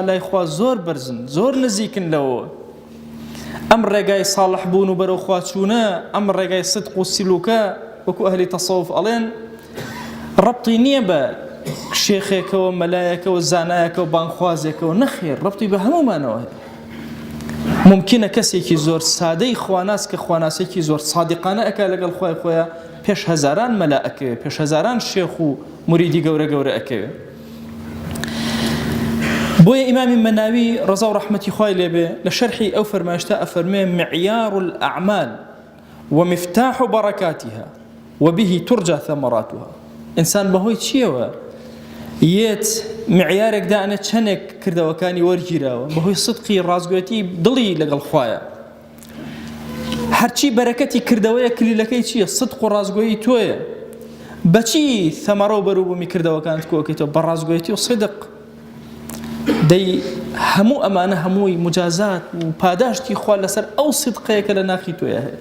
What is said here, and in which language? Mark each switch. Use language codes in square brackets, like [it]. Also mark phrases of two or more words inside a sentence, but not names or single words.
[ckb] لای خوا زۆر بەرزن زۆر نزیکن لەوە ئەم ڕێگای ساڵح بوون و بەرەو خوا چوونە ئەم ڕێگای صدق و سلوکە وەکو ئەهلی تەسەوف ئەڵێن ڕەبتی نییە بە شێخێکەوە مەلایەکەوە زانایەکەوە بانخوازێکەوە نەخێر ڕەبتی بە هەمومانەوە ممکنە کەسێکی زۆر سادەی خواناس کە خواناسێکی زۆر صادقانە ئەکا لەگەڵ خوای خۆیە پێش هەزاران مەلا ئەکەوێ پێش هەزاران شێخ و موریدی گەورە گەورە ئەکەوێ بۆیە ئیمامی مەناوی ڕەزا و ڕەحمەتی خوای لێبێ لە شەرحی ئەو فەرمایشتە ئەفەرمێ [ar] معیار الأعمال ومفتاح بركاتها وبه ترجى ثمراتها [ckb] إنسان بهوي چیەوە یەت معیارێک دانێت چەندێک کردەوەکانی وەرگیراوە بەهۆی صدقی ڕازگۆیەتی دڵی لەگەڵ خوایە هەرچی بەرەکەتی کردەوەیە کلیلەکەی چییە صدق و ڕازگۆیی تۆیە بەچی ثەمەرە و بەروبوومی کردەوەکانت کۆکەیتەوە بە ڕازگۆیەتی و صدق دەی هەموو ئەمانە هەمووی مجازات و پاداشتی خوا لەسەر ئەو صدقەیە کە لە ناخی تۆیە هەیە